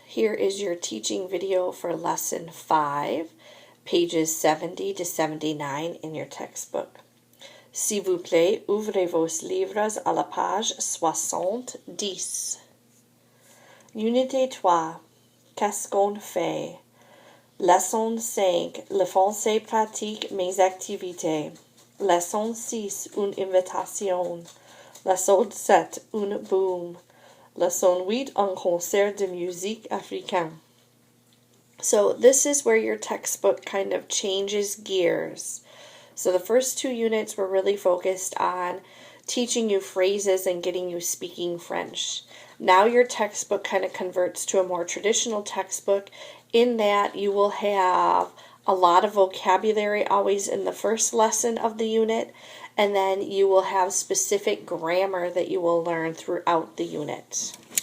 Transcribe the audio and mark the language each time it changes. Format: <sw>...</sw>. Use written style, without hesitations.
<en>Here is your teaching video for Lesson 5, pages 70 to 79 in your textbook.</en> <fr>S'il vous plaît, ouvrez vos livres à la page 70. Unité 3. Qu'est-ce qu'on fait? Leçon 5. Le français pratique mes activités. Leçon 6. Une invitation. Leçon 7. Une boum. Leçon 8, un concert de musique africaine.</fr> <en>So this is where your textbook kind of changes gears. So the first 2 units were really focused on teaching you phrases and getting you speaking French. Now your textbook kind of converts to a more traditional textbook in that you will have a lot of vocabulary always in the first lesson of the unit, and then you will have specific grammar that you will learn throughout the unit.</en>